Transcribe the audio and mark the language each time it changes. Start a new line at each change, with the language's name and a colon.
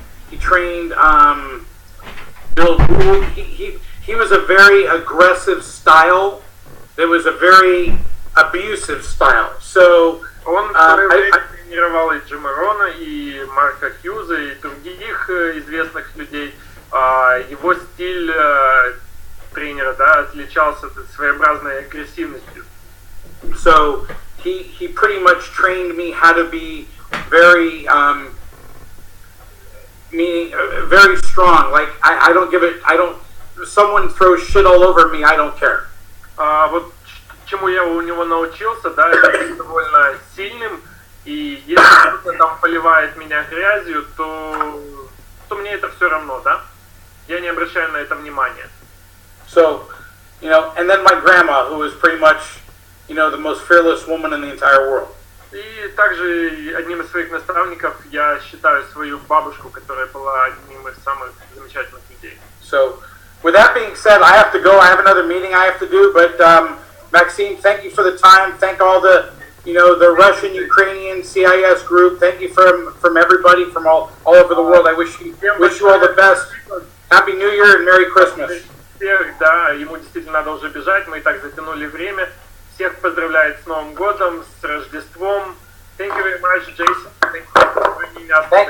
English: He trained Bill Gould. He was a very aggressive style. It was a very abusive style. So
Russian: Он тренировал и Джима Рона, и Марка Хьюза, и других известных людей. Его стиль тренера, да, отличался своеобразной агрессивностью.
English: So he pretty much trained me how to be very very strong. Like I don't. If someone throws shit all over me, I don't care.
Russian: Вот чему я у него научился, да, это быть довольно сильным, и если кто-то там поливает меня грязью, то мне это все равно, да? Я не обращаю на это внимания.
English: So, and then my grandma, who was pretty much, the most fearless woman in the entire world.
Russian: И также одним из своих наставников я считаю свою бабушку, которая была одним из самых замечательных людей.
English: So, with that being said, I have to go. I have another meeting I have to do. But Maxime, thank you for the time. Thank all the, the Russian, Ukrainian, CIS group. Thank you from everybody from all over the world. I wish you all the best. Happy New Year and Merry Christmas.
Russian: Всех, да, ему действительно надо уже бежать. Мы и так затянули время. Всех поздравляет с Новым годом, с Рождеством.
English: Thank you very much, Jason. Thank you for bringing us.